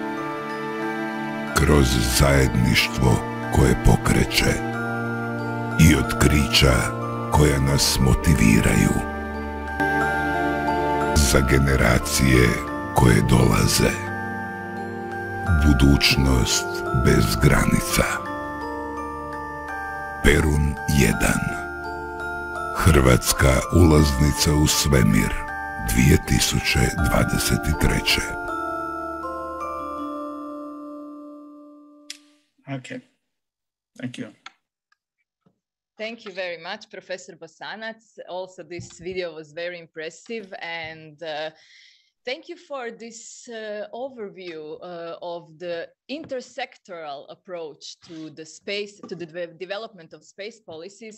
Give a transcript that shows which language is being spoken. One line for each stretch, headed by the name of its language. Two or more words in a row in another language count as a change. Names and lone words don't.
Croatian: kroz zajedništvo koje pokreće i otkrića koja nas motiviraju, za generacije koje dolaze, budućnost bez granica. Perun 1. Hrvatska ulaznica u svemir 2023.
English: Okay. Thank you. Thank you very much, Professor Bosanac. Also, this video was very impressive, and Thank you for this overview of the intersectoral approach to the space, to the development of space policies.